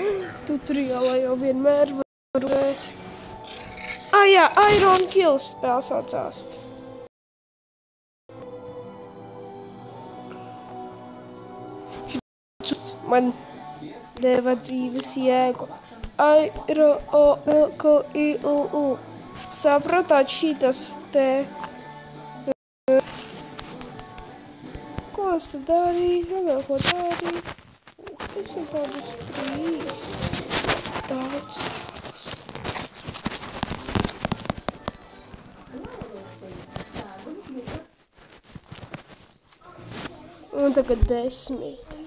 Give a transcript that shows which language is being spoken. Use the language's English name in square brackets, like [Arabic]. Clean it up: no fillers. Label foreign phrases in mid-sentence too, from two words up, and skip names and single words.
[Latvian] Tutoriālā jau vienmēr var rēt. Jā, Iron Kill spēle saucās. Man deva dzīves jēgu. I-R-O-N-K-I-L-U. Sapratāt šitas te... Ko es te darīju? Vēl ko darīju? Es ir tādus 3. Daudz tādus. Un tagad 10.